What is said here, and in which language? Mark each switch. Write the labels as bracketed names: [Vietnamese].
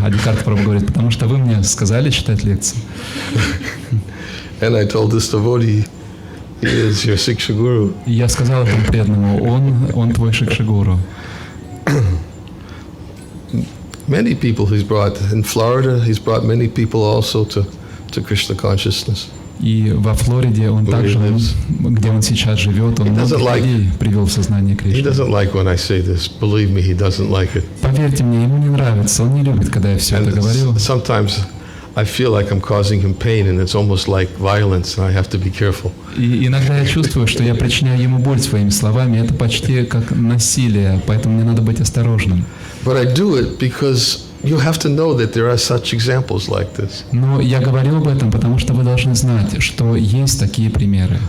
[Russian] Адикарта Прабху говорит, потому что вы мне сказали читать лекцию. [English] And I told this devotee, he is your Siksha Guru. [Russian] И я сказал этому преданному, он твой Шикша-гуру. [English] Many people he's brought. In Florida, he's brought many people also to Krishna consciousness. [Russian] И во Флориде он также, где он сейчас живет, он много людей привел в сознание Кришны. [English] He doesn't like when I say this. Believe me, he doesn't like it. [Russian] Поверьте мне, ему не нравится, он не любит, когда я все это говорю. [English] Sometimes I feel like I'm causing him pain, and it's almost like violence, and I have to be careful. [Russian] И иногда я чувствую, что я причиняю ему боль своими словами. Это почти как насилие, поэтому мне надо быть осторожным. [English] But I do it because you have to know that there are such examples like this. [Russian] Но я говорю об этом, потому что вы должны знать, что есть такие примеры.